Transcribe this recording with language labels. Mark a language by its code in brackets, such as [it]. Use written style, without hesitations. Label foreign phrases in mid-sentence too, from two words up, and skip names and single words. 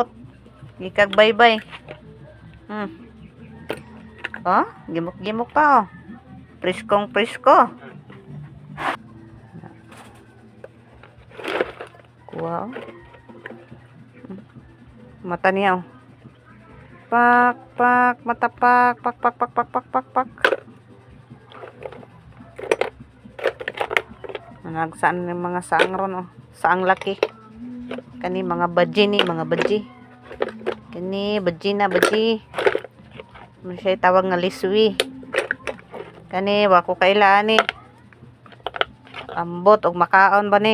[ceb] Ikag baybay. Oh, gimok-gimok pa oh. Priskong prisko. Kuha oh. Mata niya oh. Pak, pak, mata pak, pak, pak, pak, pak, pak, pak, pak. Nagsaan ng mga saang ron oh. Saang laki. Kani mga baji ni, mga baji. Kani baji na baji. Masya tawag nga liswi. Kani wako kailan ni. Ambot og makaon ba ni?